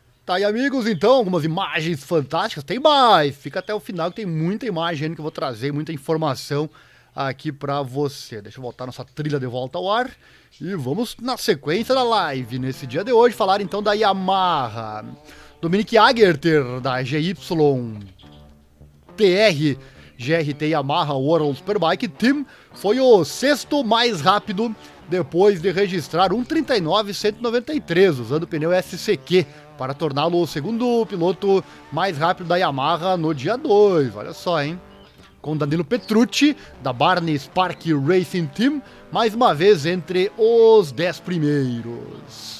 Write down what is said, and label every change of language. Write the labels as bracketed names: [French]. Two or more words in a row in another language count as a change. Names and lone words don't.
[Portuguese] Tá aí, amigos, então, algumas imagens fantásticas. Tem mais, fica até o final que tem muita imagem ainda que eu vou trazer, muita informação aqui pra você. Deixa eu voltar nossa trilha de volta ao ar e vamos na sequência da live. Nesse dia de hoje, falar então da Yamaha. Dominique Aegerter, da GYTR GRT Yamaha World Superbike Team, foi o sexto mais rápido depois de registrar 1:39.193, usando o pneu SCQ, para torná-lo o segundo piloto mais rápido da Yamaha no dia 2. Olha só, hein? Com Danilo Petrucci, da Barney Spark Racing Team, mais uma vez entre os 10 primeiros.